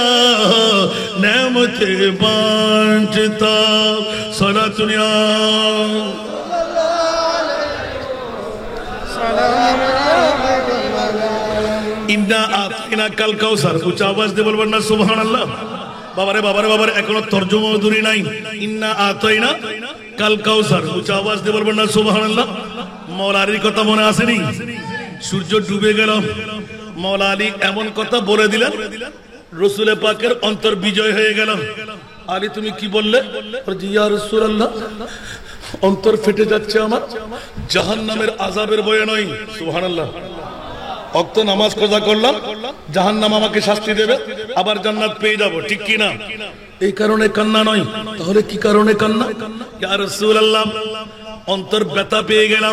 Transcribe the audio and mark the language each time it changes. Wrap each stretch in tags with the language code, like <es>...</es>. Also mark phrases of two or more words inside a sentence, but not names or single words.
<hi>नेमत बांटता सारा दुनिया</hi> <ar>إنا أعطيناك الكوثر</ar> <bn>কুছ আওয়াজ দে বলবেন না</bn> <ar>سبحان الله.</ar> <bn>বাবারে বাবারে বাবারে এখনো তর্জমা দূরি নাই।</bn> <ar>إنا أعطيناك الكوثر</ar> <bn>কুছ আওয়াজ দে বলবেন না</bn> <ar>سبحان الله.</ar> <bn>মওলা আলীর কথা মনে আছে নি? সূর্য ডুবে গেল মওলা আলী এমন কথা বলে দিলেন রসূল পাকের অন্তর বিজয় হয়ে গেল। আলী তুমি কী বললে?</bn> <ar>يا رسول الله</ar> <bn>অন্তর ফেটে যাচ্ছে আমার জাহান্নামের আযাবের ভয়ে নয়। সুবহানাল্লাহ। অক্ত নামাজ কাজা করলাম জাহান্নাম আমাকে শাস্তি দেবে আবার জান্নাত পেয়ে যাব ঠিক কি না? এই কারণে কান্না নয়। তাহলে কি কারণে কান্না?</bn> <ar>يا رسول الله</ar> <bn>অন্তর ব্যথা পেয়ে গেলাম।</bn>